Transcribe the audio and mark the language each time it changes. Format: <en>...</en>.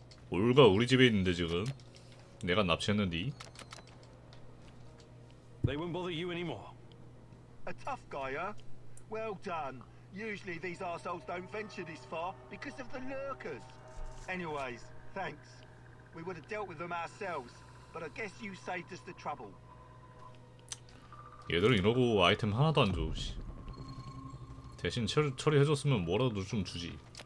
<ko>올가 우리 집에 있는데 지금 내가 납치했는디.</ko> <en>They won't bother you anymore. A tough guy, huh? Well done. Usually these arseholes don't venture this far because of the lurkers. Anyways, thanks. We would have dealt with them ourselves, but I guess you saved us the trouble.</en> <ko>얘들은 이러고 아이템 하나도 안 줘. 대신 처리해줬으면 뭐라도 좀 주지.</ko>